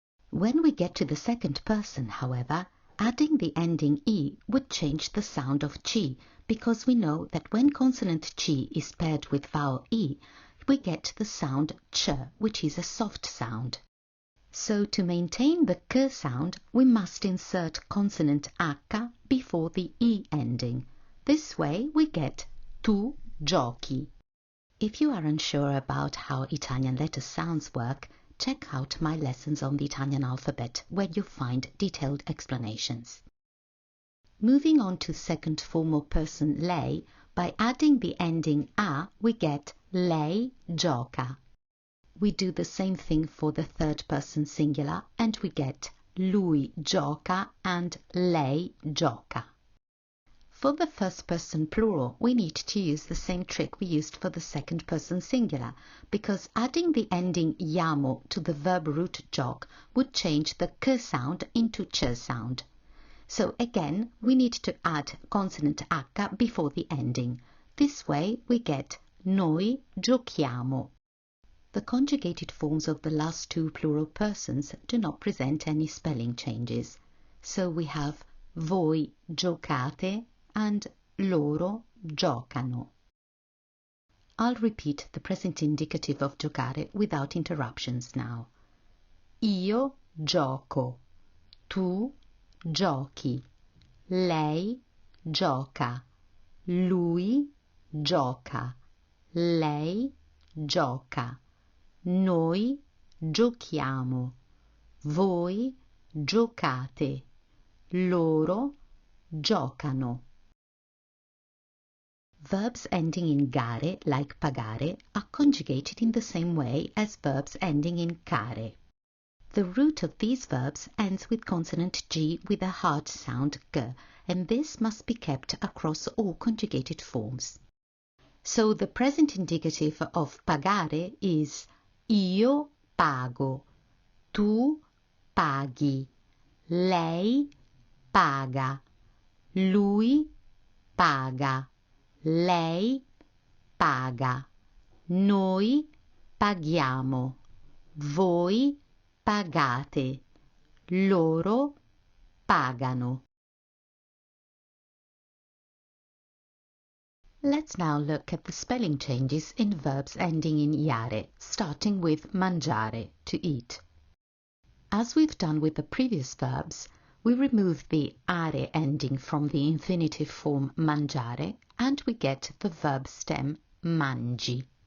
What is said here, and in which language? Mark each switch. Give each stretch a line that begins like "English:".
English: When we get to the second person, however, adding the ending e would change the sound of chi, because we know that when consonant chi is paired with vowel e, we get the sound ch, which is a soft sound. So to maintain the k sound, we must insert consonant h before the e ending. This way we get
Italian: tu giochi.
English: If you are unsure about how Italian letter sounds work, check out my lessons on the Italian alphabet, where you'll find detailed explanations. Moving on to second formal person lei, by adding the ending a, we get
Italian: lei gioca.
English: We do the same thing for the third person singular, and we get
Italian: lui gioca and lei gioca.
English: For the first person plural, we need to use the same trick we used for the second person singular, because adding the ending iamo to the verb root gioc would change the k sound into ch sound. So again, we need to add consonant h before the ending. This way we get
Italian: noi giochiamo.
English: The conjugated forms of the last two plural persons do not present any spelling changes. So we have
Italian: voi giocate and loro giocano.
English: I'll repeat the present indicative of giocare without interruptions now.
Italian: Io gioco, tu giochi, lei gioca, lui gioca, lei gioca, noi giochiamo, voi giocate, loro giocano.
English: Verbs ending in gare, like pagare, are conjugated in the same way as verbs ending in care. The root of these verbs ends with consonant g with a hard sound g, and this must be kept across all conjugated forms. So the present indicative of
Italian: pagare is io pago, tu paghi, lei paga, lui paga, lei paga, noi paghiamo, voi pagate, loro pagano.
English: Let's now look at the spelling changes in verbs ending in iare, starting with mangiare, to eat. As we've done with the previous verbs, we remove the are ending from the infinitive form mangiare and we get the verb stem mangi.